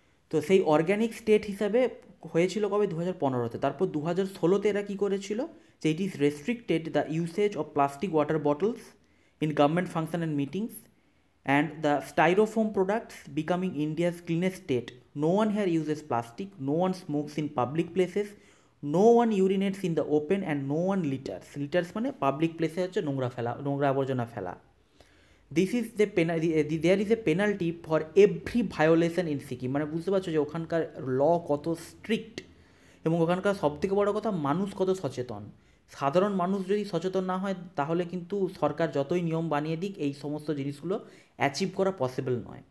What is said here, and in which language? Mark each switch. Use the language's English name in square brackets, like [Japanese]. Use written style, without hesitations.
[Bangla] তো সেই organic state হিসাবে হয়েছিল কবে, 2015-তে। তারপর 2016-তে এরা কী করেছিল, যে [English] It is restricted the usage of plastic water bottles in government function and meetings and the styrofoam products becoming India's cleanest state. No one here uses plastic, no one smokes in public places, no one urinates in the open, and no one litters. [Bangla] Litters মানে public প্লেসে হচ্ছে নোংরা ফেলা, নোংরা আবর্জনা ফেলা। [English] This is the there is a penalty for every violation in Sikkim. [Bangla] মানে বুঝতে পারছো যে ওখানকার ল কত স্ট্রিক্ট, এবং ওখানকার সবথেকে বড় কথা মানুষ কত সচেতন। সাধারণ মানুষ যদি সচেতন না হয় তাহলে কিন্তু সরকার যতই নিয়ম বানিয়ে দিক এই সমস্ত জিনিসগুলো অ্যাচিভ করা পসিবল নয়।